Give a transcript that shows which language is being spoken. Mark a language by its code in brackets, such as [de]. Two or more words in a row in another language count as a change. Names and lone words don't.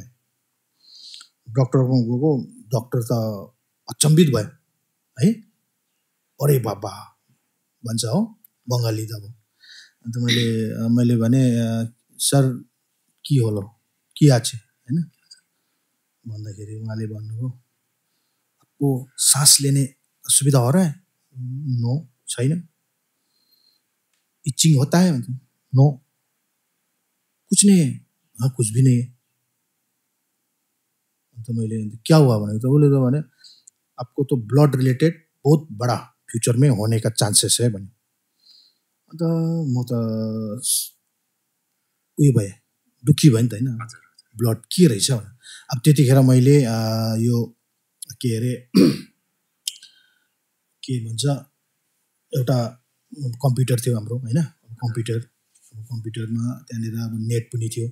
[ne] डक्टरकोमा गएको, डक्टर त अचम्बित भयो है, अरे बाबा भन्छ हो बङ्गाली त अब। अन्त मैले भने सर के होला, के आछ होइन भन्दाखेरि उहाँले भन्नुभयो [hi] आपको सास लेने असुविधा हो रहा है? नो, [ne] छैन। [hi] इचिङ होता है? नो, कुछ नहीं है। हाँ, कुछ भी नहीं है। [ne] अन्त मैले [hi] क्या हुआ [ne] भनेको त उसले त भने [hi] आपको तो ब्लड रिलेटेड बहुत बड़ा फ्यूचर में होने का चांसेस है भने। [ne] अन्त म त उयो भएँ, दुःखी भएँ नि त होइन, ब्लड के रहेछ भने। अब त्यतिखेर मैले यो के अरे के भन्छ एउटा कम्प्युटर थियो हाम्रो होइन, कम्प्युटरमा त्यहाँनिर अब नेट पनि थियो।